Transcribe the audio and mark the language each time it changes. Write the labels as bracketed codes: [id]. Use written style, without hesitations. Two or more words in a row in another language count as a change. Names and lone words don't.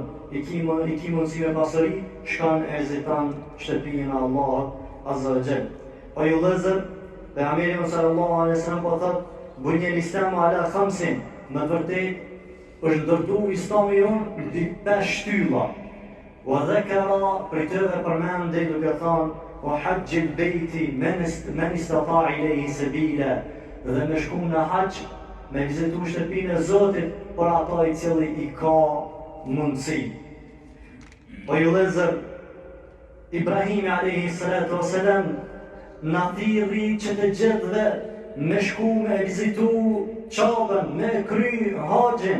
[sq] I ki mundësi me pasuri, shkan e vizitan shtëpinë Allahut [ar] عز وجل. [sq] O ju vëllezër, pejgamberi [ar] صلى الله عليه وسلم [sq] po thotë, [ar] بني الإسلام على خمس, [sq] me vërtet është ndërtu Islami jonë në 5 shtylla. [ar] وذكر, [sq] për tëve përmende duke thonë, [ar] وحج البيت من استطاع إليه سبيلا, [sq] dhe me shku në haqq, me vizitu shtëpinë e Zotit, për ata i cili i ka mundësi. O ju vëllezër, Ibrahimi [ar] عليه الصلاة والسلام [sq] na thirri që të gjithëve me shku me vizitu Qabën, me kry haxhin.